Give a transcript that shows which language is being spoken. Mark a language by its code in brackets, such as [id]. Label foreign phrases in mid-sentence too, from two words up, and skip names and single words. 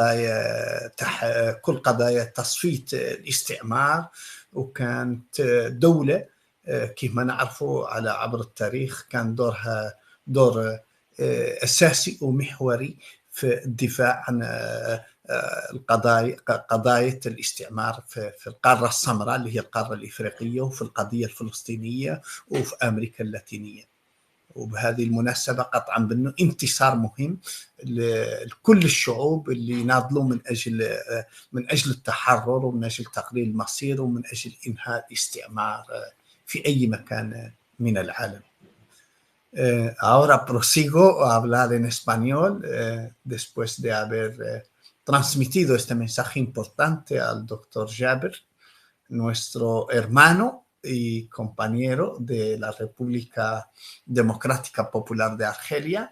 [ar] قضايا تصفية الاستعمار، وكانت دولة كما نعرفه على عبر التاريخ كان دورها دور أساسي ومحوري في الدفاع عن قضايا الاستعمار في القارة السمراء اللي هي القارة الإفريقية، وفي القضية الفلسطينية، وفي أمريكا اللاتينية. وبهذه المناسبة قطعا بأنه انتصار مهم لكل الشعوب اللي ناضلوا من أجل التحرر ومن أجل تقليل المصير ومن أجل إنهاء الاستعمار في أي مكان من العالم. [es] Ahora prosigo a hablar en español después de haber transmitido este mensaje importante al doctor Jaber, nuestro hermano y compañero de la República Democrática Popular de Argelia.